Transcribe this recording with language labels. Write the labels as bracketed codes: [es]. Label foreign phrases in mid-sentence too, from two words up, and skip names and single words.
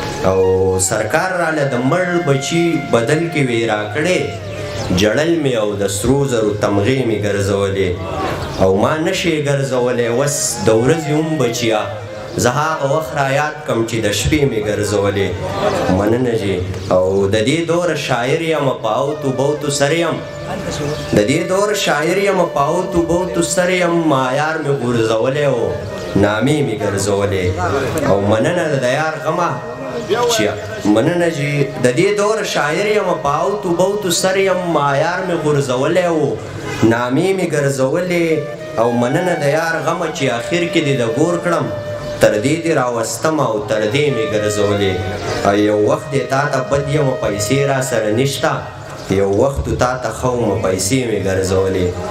[ps] او سرکار راله د مړ بچي بدل کې وې راکړې، جړل مې او د سرو زرو تمغې مې ګرځولې. او ما نشي ګرځولې وس د ورځې هم بچیا، زه هغه وخت را یاد کم چې د شپې مې ګرځولې. مننه جي. او د دې دور شاعر یم، په او تو بو تو سر یم. د دې دور شاعر یم، په او تو بو تو سر یم. ما یار مې غورځولی و، نامې مې ګرځولې. او مننه د یار غمه چې، مننه جي. د دې دور شاعر یم، په او تو بو تو سر یم. ما یار مې غورځولی و، نامې مې ګرځولې. او مننه د یار غمه چې آخر کې دې د ګور کړم، تر دې دې راوستم او تر دې مې ګرځولې. او یو وخت دې تا ته بد یم، پیسې را سره نشته، یو وخت تا ته ښه وم، پیسې مې ګرځولې.